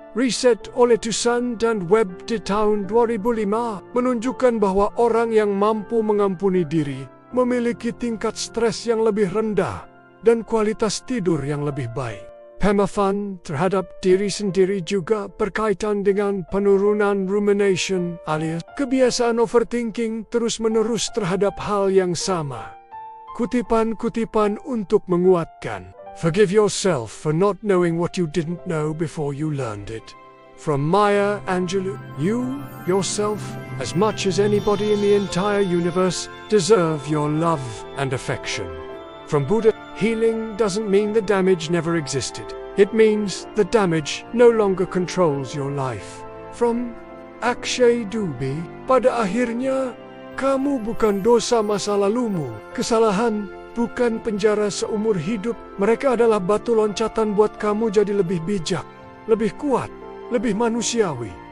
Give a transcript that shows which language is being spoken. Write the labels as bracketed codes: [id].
[id] Riset oleh Tusan dan Webb di tahun 2005 menunjukkan bahwa orang yang mampu mengampuni diri memiliki tingkat stres yang lebih rendah dan kualitas tidur yang lebih baik. Pemahaman terhadap diri sendiri juga berkaitan dengan penurunan rumination alias kebiasaan overthinking terus-menerus terhadap hal yang sama. Kutipan-kutipan untuk menguatkan. [en] Forgive yourself for not knowing what you didn't know before you learned it. From Maya Angelou, you, yourself, as much as anybody in the entire universe, deserve your love and affection. From Buddha, healing doesn't mean the damage never existed. It means the damage no longer controls your life. From [id] Akshay Dubey, pada akhirnya, kamu bukan dosa masa lalumu. Kesalahan bukan penjara seumur hidup. Mereka adalah batu loncatan buat kamu jadi lebih bijak, lebih kuat, lebih manusiawi.